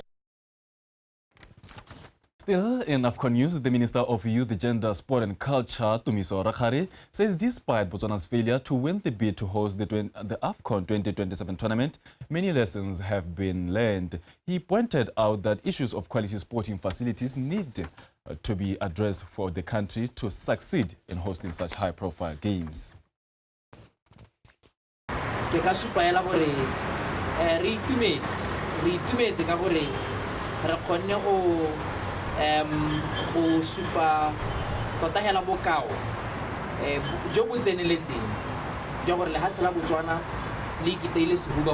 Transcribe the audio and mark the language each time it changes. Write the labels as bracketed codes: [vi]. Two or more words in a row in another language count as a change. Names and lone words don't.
[en] Still in AFCON news, the Minister of Youth, Gender, Sport and Culture, Tumiso Rakgare, says despite Botswana's failure to win the bid to host the AFCON 2027 tournament, many lessons have been learned. He pointed out that issues of quality sporting facilities need to be addressed for the country to succeed in hosting such high-profile games. [tn] go supa tota hela bokao jo bo tseneletseng jo gore le ha tsela Botswana le ikiteile sehuba